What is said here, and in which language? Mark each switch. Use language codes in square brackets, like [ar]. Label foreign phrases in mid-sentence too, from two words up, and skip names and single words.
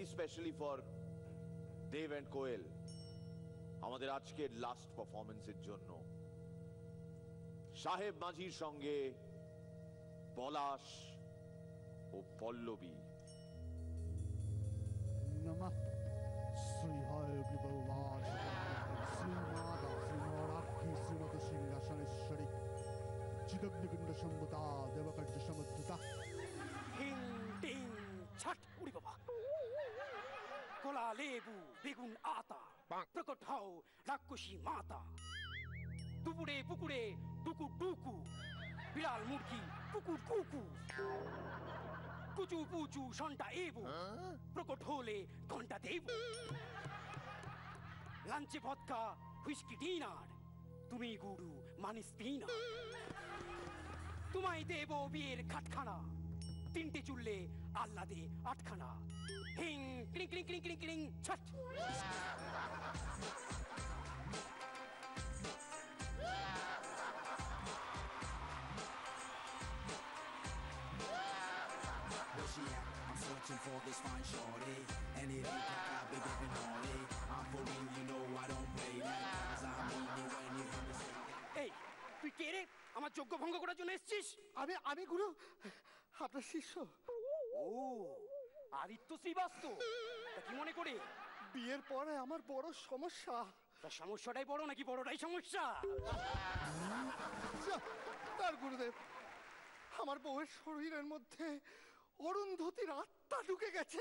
[en] Specially for Dev and Koel, [bn] আমাদের আজকের [en] last performance's জন্য [bn] সাহেব মাঝির সঙ্গে পলাশ ও পল্লবী। [sa] नमः श्रीहाय विभवाय श्रीमाता श्रीमाराख्य श्रीमत सिंहासनेश्वरी चिदग्निकुंड संभुता देवकार्य समुद्रता [bn] হিং টিং ছট। উড়ি বাবা, কলা লেবু বেগুন আতা, প্রকট হও রাক্ষসী মাতা। দুপুরে পুকুরে টুকু টুকু, বিড়াল মুরগি কুকুর কুকু, কুচু পুচু সন্টা এবু, প্রকট হলে ঘন্টা দেব। লাঞ্চে [en] vodka whisky dinner, [bn] তুমি গুরু মানে স্পিনার। তোমায় দেব বিয়ের খাটখানা, তিনটে চুললে আল্লাদে আটখানা। হিং ক্লিং ক্লিং ক্লিং ক্লিং ক্লিং ছট। [en] Where she at? I'm searching for this fine shorty, and it ain't like I've been giving all day. I'm for real, you know I don't play that, 'cause I mean it when you hear me say that. [bn] এই তুই কে রে? আমার যোগ্য ভঙ্গ করার জন্য এসেছিস? আমি গুরু, আপনার শিষ্য। ও আদিত্য শ্রীবাস্তব, তা কি মনে করে? বিয়ের পরে আমার বড় সমস্যা। তা সমস্যাটাই বড় নাকি বড়টাই সমস্যা? তার গুরুদেব, আমার বউয়ের শরীরের মধ্যে অরুন্ধতির আত্মা ঢুকে গেছে।